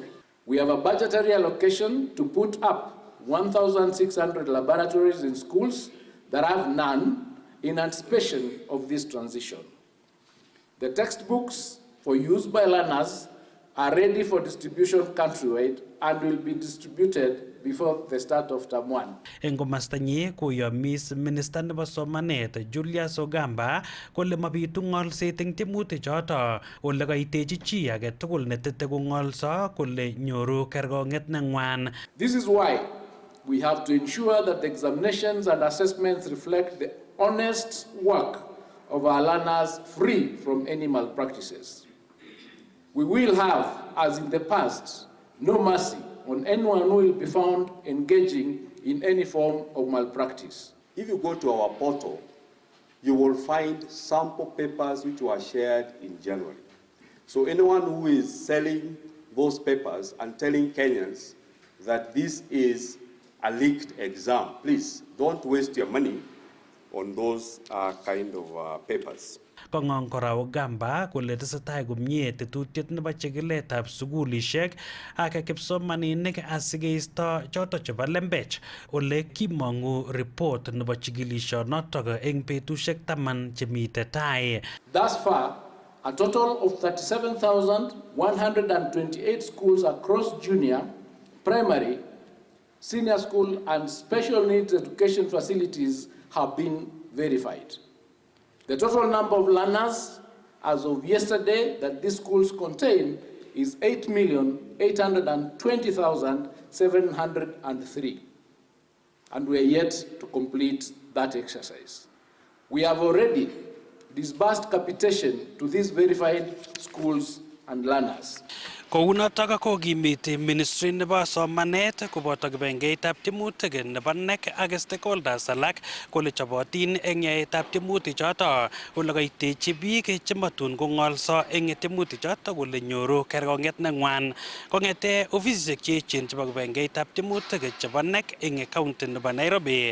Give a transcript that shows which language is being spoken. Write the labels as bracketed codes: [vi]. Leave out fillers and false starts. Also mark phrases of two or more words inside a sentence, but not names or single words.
[en] We have a budgetary allocation to put up 1,600 laboratories in schools that have none in anticipation of this transition. The textbooks for use by learners are ready for distribution countrywide and will be distributed before the start of term 1. [kln] Eng komastanyi koyomis Minister nebo Somanet Julius Ogamba kole mabitu ng'olset eng tiemutik choto ole kaitechi chi age tugul netete kong'olso kole nyoru kerkong'et neng'wan. [en] This is why we have to ensure that the examinations and assessments reflect the honest work of our learners free from any malpractices. We will have, as in the past, no mercy on anyone who will be found engaging in any form of malpractice. If you go to our portal, you will find sample papers which were shared in January. So anyone who is selling those papers and telling Kenyans that this is a leaked exam, please don't waste your money on those kind of papers. [kln] Kong'ong kora Ogamba kole tesetai komie tetutiet nebo chikiletab sugulishek ak kipsomaninik asikeisto choto chebo lembech ole kimong'u report nebo chikilishonotok eng betushek 10 chemite tai. [en] Thus far, a total of 37,128 schools across junior, primary, senior school and special needs education facilities have been verified. The total number of learners as of yesterday that these schools contain is 8,820,703. And we are yet to complete that exercise. We have already disbursed capitation to these verified schools and learners. [kln] Kounotok kokimiti Ministry nebo Somanet koboto kibengeitab tiemutik nebo NEC ak stakeholders alak kole chobotin eng yaetab tiemutik choto ole kaitechi biik chematun kong'olso eng tiemutik choto kole nyoru kerkong'et neng'wan kong'ete ofisisiek cheechen chebo kibengeitab tiemutik chebo NEC eng county nebo Nairobi.